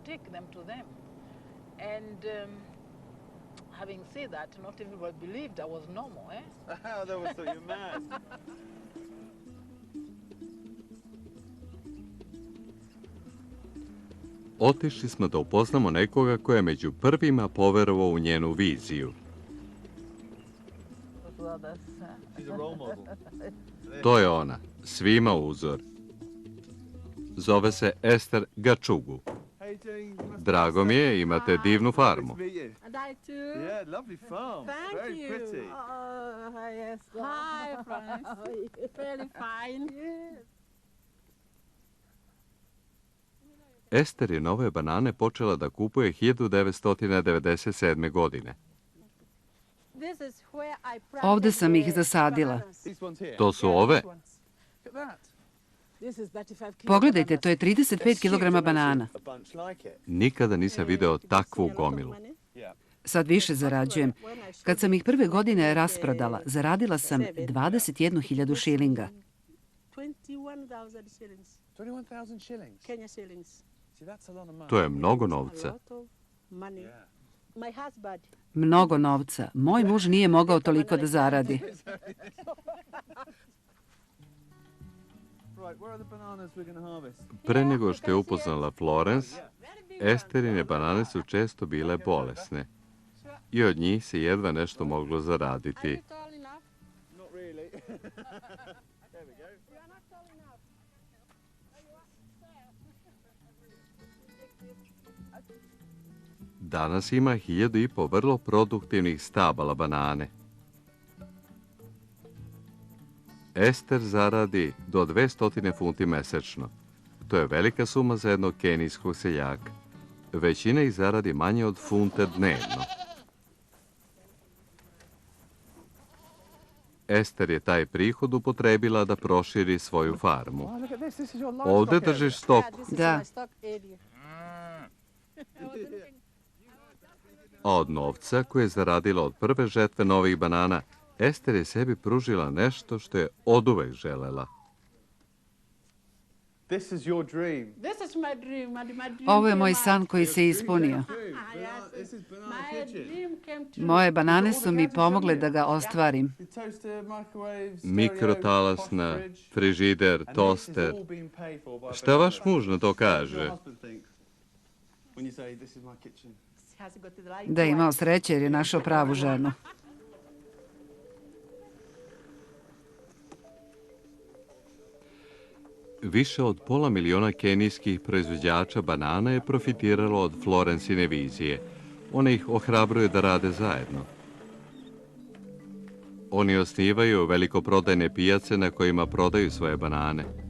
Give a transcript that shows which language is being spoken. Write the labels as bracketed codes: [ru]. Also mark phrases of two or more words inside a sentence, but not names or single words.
[sr] Otišli smo da upoznamo nekoga ko je među prvima poverovao u njenu viziju. To je ona, svima uzor. Zove se Ester Gačugu. Drago mi je, imate divnu farmu. [en] Yeah, lovely farm. Thank Very you. pretty. Yes. Hi, Franz. Very fine. [sr] Ester je nove banane počela da kupuje 1997. godine. Ovde sam ih zasadila. To su ove? Pogledajte, to je 35 kg banana. Nikada nisam video takvu gomilu. Sad više zarađujem. Kad sam ih prve godine rasprodala, zaradila sam 21.000 šilinga. [en] 21,000 shillings. 21,000 shillings. Kenya shillings. See, that's a lot of money. [sr] To je mnogo [en] A [sr] novca. [en] lot of money. My husband, [sr] Mnogo novca. Moj muž nije mogao toliko da zaradi. [en] Right, where are the bananas we're going to harvest? [sr] Pre nego što je upoznala Florence, Esterine banane su često bile bolesne i od njih se jedva nešto moglo zaraditi. [en] tall enough? Not really. There we go. You are not tall enough. [sr] Danas ima 1.500 vrlo produktivnih stabala banane. Ester zaradi do 200 funti mesečno. To je velika suma za jednog kenijskog seljaka. Većina ih zaradi manje od funte dnevno. Ester je taj prihod upotrebila da proširi svoju farmu. [en] Oh, look at this. This is your livestock [sr] Ovde [en] area. [sr] držiš stoku. [en] This is [sr] Da. [en] my stock area. [sr] A od novca koje je zaradila od prve žetve novih banana, Ester je sebi pružila nešto što je oduvek želela. [en] This is your dream. This is my dream. My dream [sr] Ovo je [en] came [sr] moj [en] out. [sr] san koji se ispunio. [en] Yes, This is banana my kitchen. dream came true. [sr] Moje banane su mi pomogle da ga ostvarim. [en] The toaster, microwave, stereo, [sr] Mikrotalasna, [en] posh fridge. [sr] frižider, [en] And this [sr] toster. [en] has all been paid for by [sr] Šta vaš [en] Bernardo. [sr] muž na to [en] What does [sr] kaže? [en] your husband think when you say, this is my kitchen? Has got the right [sr] Da je [en] wife. [sr] imao sreće jer je našao pravu ženu. Više od 500.000 kenijskih proizvođača banana je profitiralo od Florencine vizije. Ona ih ohrabruje da rade zajedno. Oni osnivaju velikoprodajne pijace na kojima prodaju svoje banane.